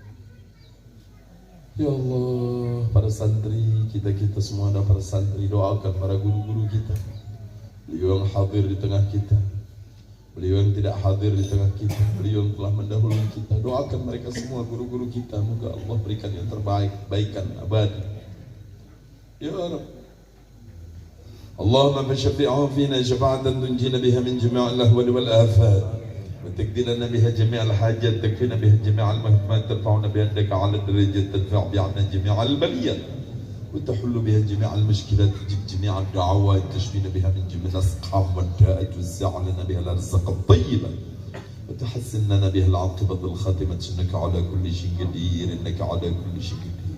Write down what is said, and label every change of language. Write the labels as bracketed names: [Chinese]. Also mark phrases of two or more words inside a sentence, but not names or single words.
[Arabic] يا الله, [Indonesian] para santri, kita semua ada para santri, doakan para guru-guru kita. Beliau yang hadir di tengah kita, beliau yang tidak hadir di tengah kita, beliau yang telah mendahului kita. Doakan mereka semua, guru-guru kita, moga Allah berikan yang terbaik, kebaikan abadi. [Arabic] يا رب. اللهم شفعه فينا شفاعة تنجينا بها من جميع الأهوال والآفات. وتقضي لنا بها جميع الحاجات، تكفينا بها جميع المهمات، ترفعنا بها على الدرجات، تدفع بعنا جميع البليات، وتحل بها جميع المشكلات، تجيب جميع الدعوات، تشفينا بها من جميع الاسقام والداء، توزع لنا بها الارزاق الطيبه، وتحسن لنا بها العاقبه الخاتمه، انك على كل شيء قدير، انك على كل شيء قدير.